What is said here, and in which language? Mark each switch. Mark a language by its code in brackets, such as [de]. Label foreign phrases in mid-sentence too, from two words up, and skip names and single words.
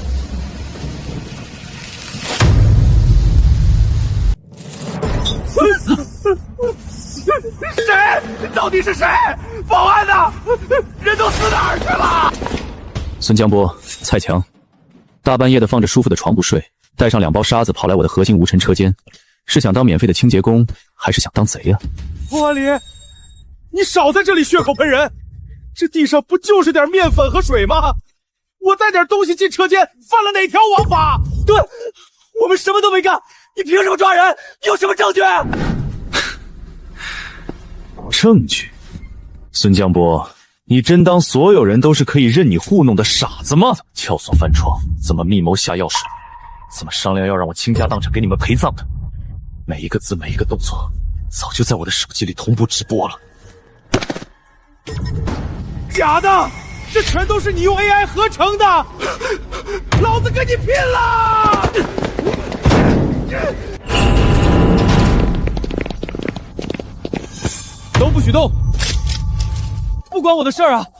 [zh] 誰？到底是誰？保安呢？人都死哪兒去了？孫江波、蔡強，大半夜的放着舒服的床不睡，帶上2包沙子跑來我的核心無塵車間，是想當免費的清潔工，還是想當賊啊？霍萬里，你少在這裡血口噴人！這地上不就是點麵粉和水嗎？我帶點東西進車間，犯了哪條王法？對，我們什麼都沒幹，你憑什麼抓人？有什麼證據？證據？孫江波，你真當所有人都是可以任你糊弄的傻子嗎？撬鎖翻窗，怎麼密謀下藥水？怎么商量要讓我傾家蕩產給你們陪葬的？每一個字，每一個動作，早就在我的手機裡同步直播了。假的，這全都是你用 AI 合成的，老子跟你拼了！都不許動，不關我的事兒啊！